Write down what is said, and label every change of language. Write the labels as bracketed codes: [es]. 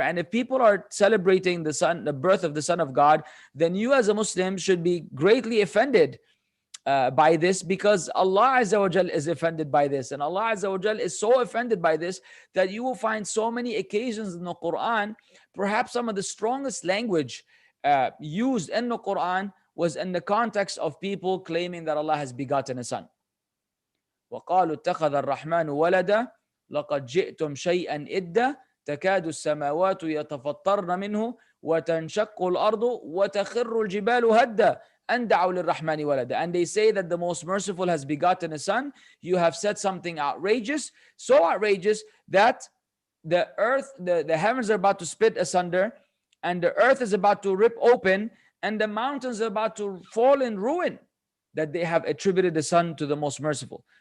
[en] And if people are celebrating the birth of the Son of God, then you as a Muslim should be greatly offended by this, because Allah Azza wa Jal is offended by this. And Allah Azza wa Jal is so offended by this that you will find so many occasions in the Quran, perhaps some of the strongest language used in the Quran was in the context of people claiming that Allah has begotten a son. [ar] وَقَالُوا اتَّخَذَ الرَّحْمَنُ وَلَدًا لَقَدْ جِئْتُمْ شَيْئًا إِدًّا تكاد السماوات يتفطرن منه وتنشق الأرض وتخر الجبال هدا أن دعوا للرحمن ولدا. [en] And they say that the most merciful has begotten a son. You have said something outrageous, so outrageous that the earth, the heavens are about to split asunder, and the earth is about to rip open, and the mountains are about to fall in ruin, that they have attributed the son to the most merciful.